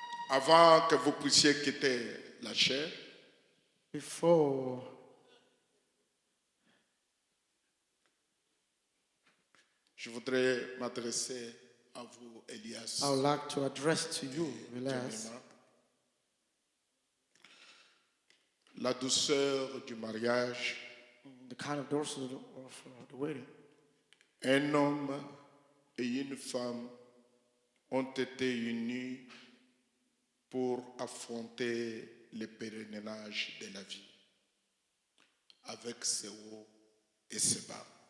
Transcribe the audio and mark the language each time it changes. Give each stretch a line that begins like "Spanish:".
French: Avant que vous puissiez quitter la chair,
English: Before
French: je voudrais m'adresser à vous, Elias.
English: I would like to address to you, Elias,
French: la douceur du mariage.
English: the kind of doors of the wedding.
French: Un homme et une femme ont été unis pour affronter le pèlerinage de la vie, avec ses hauts et ses bas.